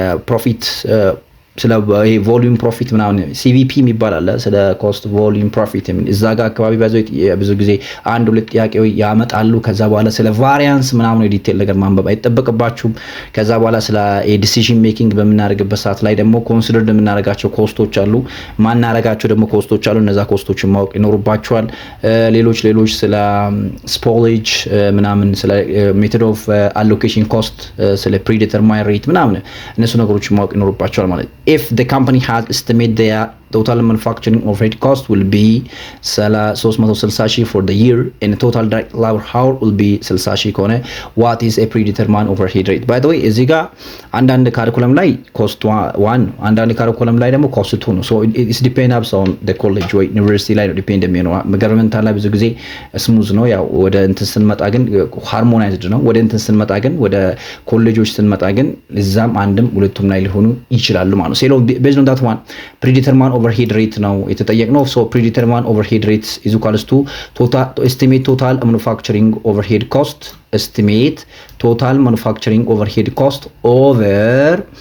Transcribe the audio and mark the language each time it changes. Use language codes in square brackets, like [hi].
[am] ፕሮፊት ስለ ቮሊዩም ፕሮፊት ምናምን ሲቪፒ የሚባል አለ። ስለ ኮስት ቮሊዩም ፕሮፊት እዛ ጋር አካባቢ ብዙ ጊዜ አንድ ሁለት ጥያቄው ያመጣሉ። ከዛ በኋላ ስለ ቫሪያንስ ምናምን ዲቴል ነገር ማንበብ አይጠበቅባችሁም። ከዛ በኋላ ስለ ዲሲዥን ሜኪንግ በምናደርግበት ሰዓት ላይ ደግሞ ኮንሲደር የምናደርጋቸው ኮስቶች አሉ፣ ማናደርጋቸው ደግሞ ኮስቶች አሉ። እነዛ ኮስቶችን ማወቅ ይኖርባቸዋል። ሌሎች ስለ ስፖሌጅ ምናምን ስለ ሜቶድ ኦፍ አሎኬሽን ኮስት ስለ ፕሪዲተርማይን ሬት ምናምን እነሱ ነገሮችን ማወቅ ይኖርባቸዋል ማለት [en] if the company has estimated their total manufacturing overhead cost will be 360 ሺህ for the year and total direct labor hour will be 60 ሺህ ከሆነ what is a predetermined overhead rate? by the way [am] እዚህ ጋር አንዳንድ ካሪኩለም ላይ ኮስት 1 ነው፣ አንዳንድ ካሪኩለም ላይ ደግሞ ኮስት 2 ነው። [en] so it depends on the college [am] ወይ ዩኒቨርሲቲ ላይ ነው ዲፔንድ የሚሆነው። ገቨርንመንታል ላይ ብዙ ጊዜ ስሙዝ ነው። ያው ወደ እንትን ስንመጣ ግን ሃርሞናይዝድ ነው። ወደ እንትን ስንመጣ ግን ወደ ኮሌጆች ስንመጣ ግን እዛም አንድም ሁለቱም ላይ ሊሆኑ ይችላሉ ማለት ነው። ሴሎ [en] based on that one predetermined overhead rate [am] ነው የተጠየቅነው። [en] so predetermined overhead rate is equals to estimate total manufacturing overhead cost, estimate total manufacturing overhead cost over